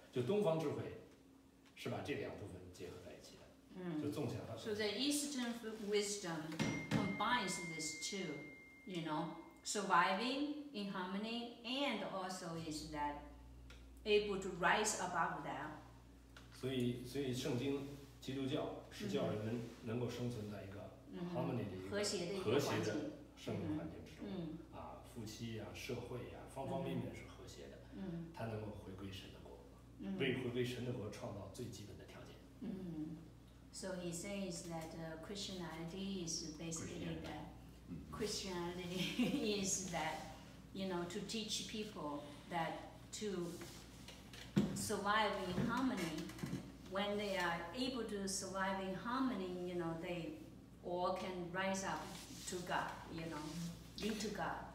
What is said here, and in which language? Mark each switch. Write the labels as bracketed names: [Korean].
[Chinese] 就东方智慧是把这2部分结合在一起的，就纵向和 [English] So the Eastern wisdom combines these two, you know, surviving in harmony, and also is that able to rise above that. [Chinese] 所以圣经、基督教是叫人们能够生存在一个 harmony 的一个和谐的一和谐的个环境。生活环境之中。夫妻呀、社会呀，方方面面是和谐的。他能够回归神的国，为回归神的国创造最基本的条件。 [English] So he says that Christianity is basically that Christianity is that, you know, to teach people that to survive in harmony. When they are able to survive in harmony, you know, they all can rise up to God, you know, lead to God.